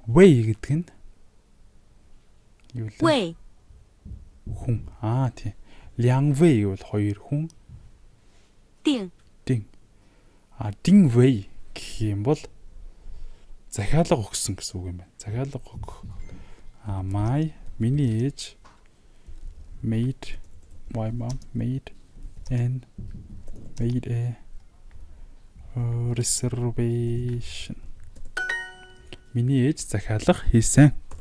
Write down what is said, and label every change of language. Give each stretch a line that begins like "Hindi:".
Mongolian: Way гэдэг нь юу вэ?
Chinese: 位
Mongolian: хүн. Тийм. 两位гэвэл хоёр хүн.
Chinese: 定
Mongolian: 定вэй гэх юм бол захиалга өгсөн гэсэн үг юм байна. Захиалга өгөх. Миний ээж
English: made my mom made a reservation.
Mongolian: Миний ээж захиалга хийсэн.